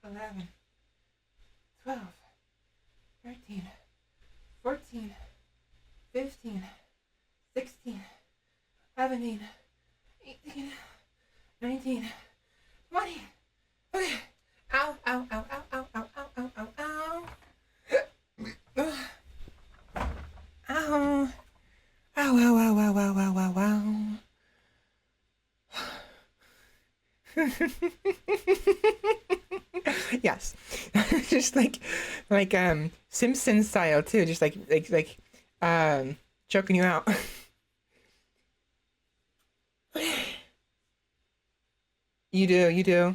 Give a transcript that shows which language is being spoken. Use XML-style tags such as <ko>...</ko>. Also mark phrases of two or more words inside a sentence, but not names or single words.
<en>11, 12, 13, 14, 15, 16, 17, 18, 19, 20. Okay. Ow, ow, ow, ow, ow, ow, ow, ow, ow, ow. Ow. Ow, ow, ow, ow, ow, ow, ow, ow. Yes. Just like Simpson style too, just choking you out. You do, you do.</en>